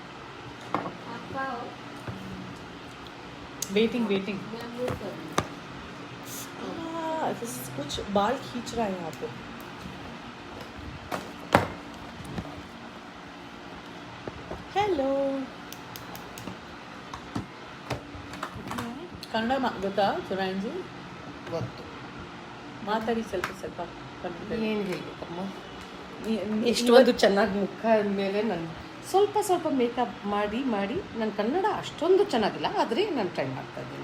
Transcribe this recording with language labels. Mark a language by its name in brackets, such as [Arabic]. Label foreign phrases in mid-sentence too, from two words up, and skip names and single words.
[English] waiting waiting. [Hindi] कुछ बाल खींच रहा है यहाँ पे. [Kannada] हेलो ಕನ್ನಡ ಗೊತ್ತಾ ಸುರಾಯನ್ ಜಿ? ಗೊತ್ತು. ಮಾತಾಡಿ ಸ್ವಲ್ಪ ಕನ್ನಡ. ಏನು ಹೇಳಬೇಕಮ್ಮ, ಇಷ್ಟೊಂದು ಚೆನ್ನಾಗಿ ಮುಖ ಮೇಲೆ ನಾನು ಸ್ವಲ್ಪ ಮೇಕಪ್ ಮಾಡಿ ನನ್ನ ಕನ್ನಡ ಅಷ್ಟೊಂದು ಚೆನ್ನಾಗಿಲ್ಲ, ಆದರೆ ನಾನು ಟ್ರೈ ಮಾಡ್ತಾ ಇದ್ದೀನಿ.